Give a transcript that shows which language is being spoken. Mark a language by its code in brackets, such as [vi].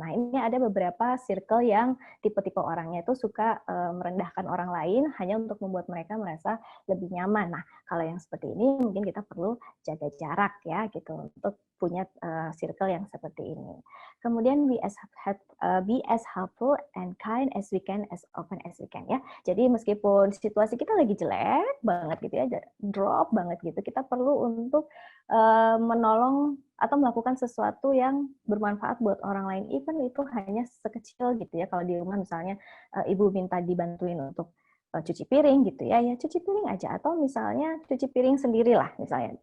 [id] Nah, ini ada beberapa circle yang tipe-tipe orangnya itu suka merendahkan orang lain hanya untuk membuat mereka merasa lebih nyaman. Nah, kalau yang seperti ini mungkin kita perlu jaga jarak ya gitu untuk punya circle yang seperti ini. Kemudian [en] be as helpful and kind as we can, as often as we can ya. [id] Jadi meskipun situasi kita lagi jelek banget gitu ya, drop banget gitu, kita perlu untuk menolong atau melakukan sesuatu yang bermanfaat buat orang lain, even itu hanya sekecil gitu ya. Kalau di rumah misalnya ibu minta dibantuin untuk cuci piring gitu ya, ya cuci piring aja, atau misalnya cuci piring sendirilah misalnya.